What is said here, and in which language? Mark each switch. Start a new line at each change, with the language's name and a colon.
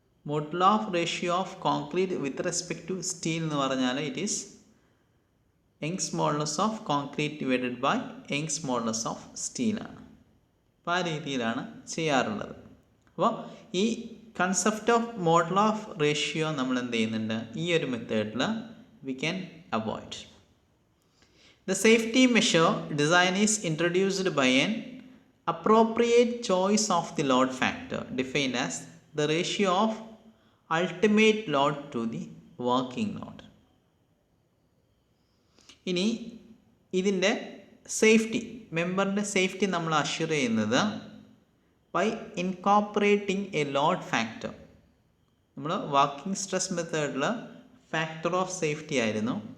English: modular ratio of concrete with respect to steel
Malayalam: എന്ന് പറഞ്ഞാൽ
English: It is Young's modulus of concrete divided by Young's modulus of സ്റ്റീലാണ്.
Malayalam: അപ്പോൾ ആ രീതിയിലാണ് ചെയ്യാറുള്ളത്. അപ്പോൾ ഈ കൺസെപ്റ്റ് ഓഫ് മോഡുലാർ റേഷ്യോ നമ്മൾ എന്ത് ചെയ്യുന്നുണ്ട്, ഈ ഒരു മെത്തേഡിൽ
English: We can avoid. The safety measure design is introduced by an appropriate choice of the load factor defined as the ratio of ultimate load to the working load.
Malayalam: ഇനി ഇതിൻ്റെ മെമ്പറിൻ്റെ safety നമ്മൾ assure ചെയ്യുന്നത്
English: By incorporating a load factor.
Malayalam: നമ്മൾ working stress മെത്തേഡിൽ factor of safety ആയിരുന്നു.